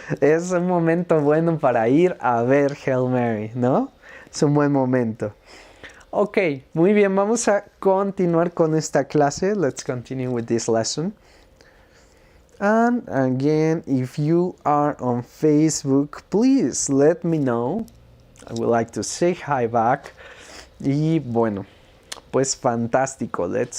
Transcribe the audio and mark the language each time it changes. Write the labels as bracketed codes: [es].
[es] Es un momento bueno para ir a ver Hail Mary, ¿no? Es un buen momento. Ok, muy bien, vamos a continuar con esta clase. [en] Let's continue with this lesson. And again, if you are on Facebook, please let me know. I would like to say hi back. [es] Y bueno, pues fantástico.